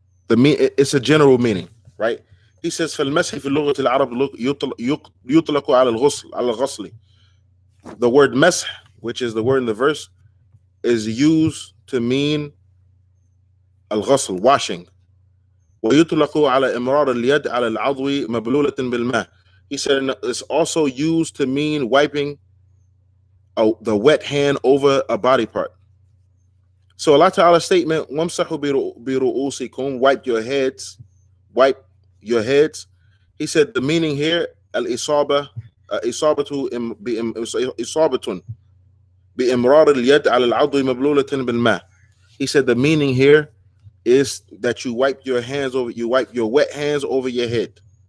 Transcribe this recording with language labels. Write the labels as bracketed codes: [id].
[en] it's a general meaning, right? He says [ar] فالمسح في اللغة العرب يطلق على الغسل. [en] The word مسح, which is the word in the verse, is used to mean الغسل, washing. [ar] ويطلق على إمرار اليد على العضو مبلولة بالماء. [en] He said it's also used to mean wiping the wet hand over a body part. So Allah Ta'ala's statement, [ar] وَامْسَحُوا بِرُؤُوسِكُمْ, [en] wipe your heads. He said the meaning here, [ar] الإصابة إصابة إصابة بإمرار اليد على العضو مبلولة بالماء. [en] He said the meaning here is that you wipe your wet hands over your head.